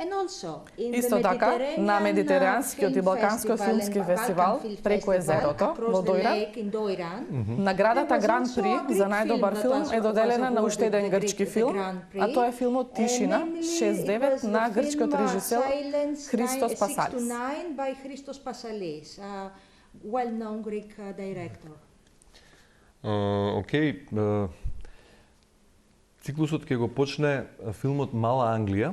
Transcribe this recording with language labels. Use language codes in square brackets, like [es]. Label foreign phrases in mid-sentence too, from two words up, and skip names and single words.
[mk] Исто така, на Медитеранскиот и Балканскиот филмски фестивал преку езерото во Дојран, наградата Гран При за најдобар филм е доделена на уште еден грчки филм, а тоа е филмот Тишина 6-9 на грчкиот режисер Христос Пасалис. [en] Well-known Greek director. [mk] Океј, циклусот ќе го почне филмот Мала Англија.